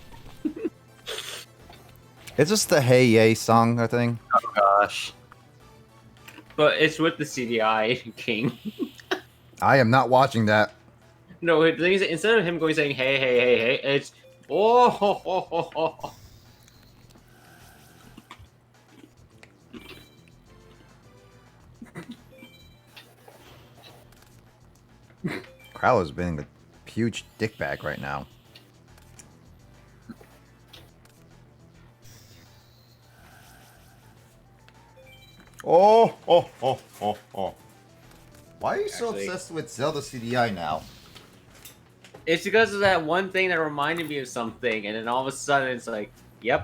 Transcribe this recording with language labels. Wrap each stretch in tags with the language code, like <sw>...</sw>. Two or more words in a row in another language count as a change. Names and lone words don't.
<en>Is this the Hey Yay song, I think? Oh gosh. But it's with the CDI King. I am not watching that. No, the thing is, instead of him going saying hey, hey, hey, hey, it's oh, ho, ho, ho, ho. Crowler's being a huge dickbag right now. Oh. Why are you so Actually- obsessed with Zelda CDI now? It's because of that one thing that reminded me of something, and then all of a sudden it's like, yep.</en>